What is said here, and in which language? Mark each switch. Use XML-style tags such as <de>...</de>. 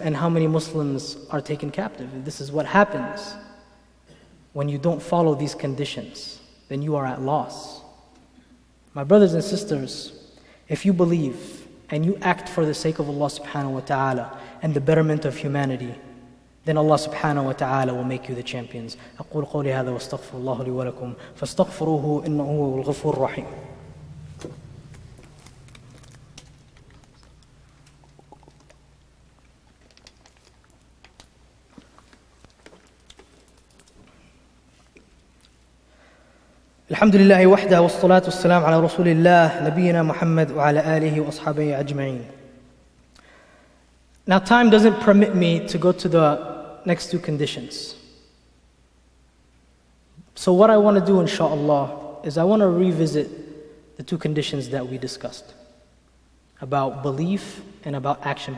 <en>And how many Muslims are taken captive? This is what happens when you don't follow these conditions. Then you are at loss. My brothers and sisters, if you believe and you act for the sake of Allah subhanahu wa ta'ala and the betterment of humanity, then Allah subhanahu wa ta'ala will make you the champions.</en> <ar>أقول قولي هذا واستغفر الله لي ولكم فاستغفروه إنه هو الغفور الرحيم. الحمد لله وحده والصلاة والسلام على رسول الله نبينا محمد وعلى آله وأصحابه أجمعين.</ar> <en>Now time doesn't permit me to go to the next two conditions. So what I want to do inshaAllah is I want to revisit the two conditions that we discussed about belief and about action.</en>